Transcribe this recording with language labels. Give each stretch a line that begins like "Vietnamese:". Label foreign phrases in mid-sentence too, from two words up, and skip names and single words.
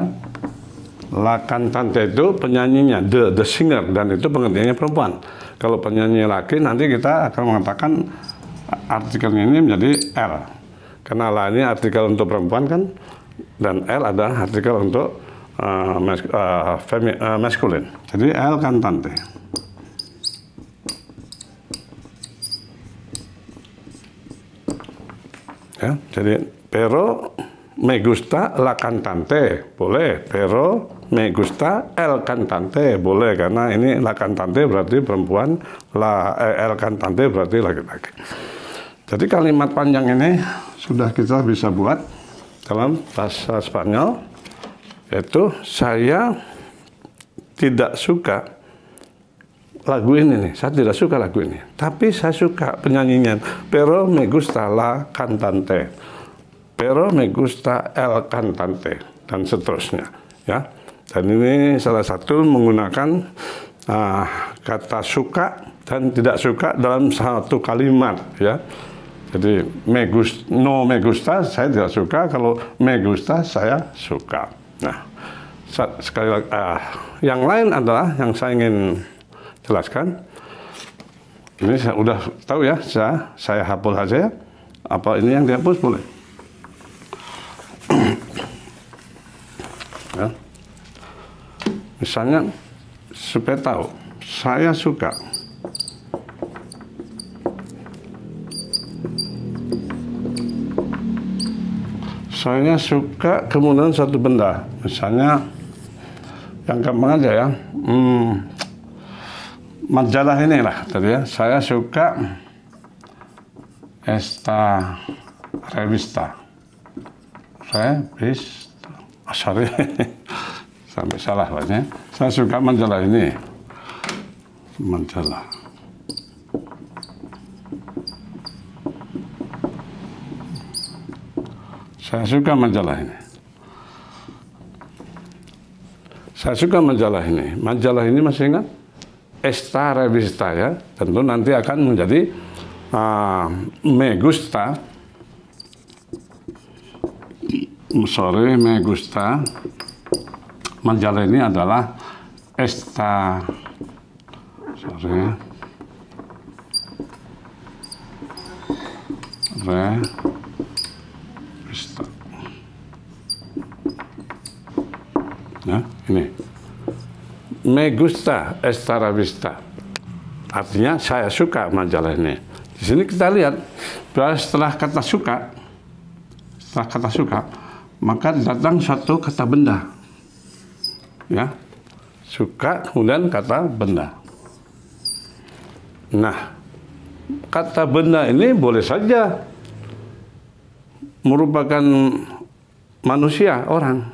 Spanish: La cantante
Indonesian: itu penyanyinya,
English: the singer,
Indonesian: dan itu pengertiannya perempuan. Kalau penyanyi laki nanti kita akan mengatakan artikelnya ini menjadi L. Karena la ini artikel untuk perempuan kan, dan L adalah artikel untuk maskulin. Jadi
Spanish: L cantante.
Indonesian: Ya, jadi
Spanish: pero me gusta la cantante,
Indonesian: boleh.
Spanish: Pero me gusta el cantante,
Indonesian: boleh. Karena ini
Spanish: la cantante
Indonesian: berarti perempuan,
Spanish: el cantante
Indonesian: berarti laki-laki. Jadi kalimat panjang ini sudah kita bisa buat dalam bahasa Spanyol, yaitu saya tidak suka lagu ini nih, saya tidak suka lagu ini, tapi saya suka penyanyinya.
Spanish: Pero me gusta la cantante. Pero me gusta el cantante,
Indonesian: dan seterusnya, ya. Dan ini salah satu menggunakan kata suka dan tidak suka dalam satu kalimat, ya. Jadi
Spanish: me gusta
Indonesian: saya tidak suka, kalau
Spanish: me gusta
Indonesian: saya suka. Nah, sekali lagi, yang lain adalah yang saya ingin jelaskan. Ini saya udah tahu ya, saya hapus saja. Apa ini yang dihapus boleh? Ya. Misalnya supaya tahu, saya suka. Saya suka kemudian satu benda. Misalnya yang gampang aja ya, majalah inilah tadi ya. Saya suka
Spanish: esta revista.
Indonesian: Sorry, sampai salah bacanya. Saya suka majalah ini. Majalah. Saya suka majalah ini. Saya suka majalah ini. Majalah ini masih ingat?
Spanish: Esta revista
Indonesian: ya. Tentu nanti akan menjadi
Spanish: me gusta. Me gusta.
Indonesian: Majalah ini adalah
Spanish: esta revista.
Indonesian: Ya, ini.
Spanish: Me gusta esta revista.
Indonesian: Artinya saya suka majalah ini. Di sini kita lihat bahwa setelah kata suka, maka datang satu kata benda. Ya. Suka kemudian kata benda. Nah, kata benda ini boleh saja merupakan manusia, orang.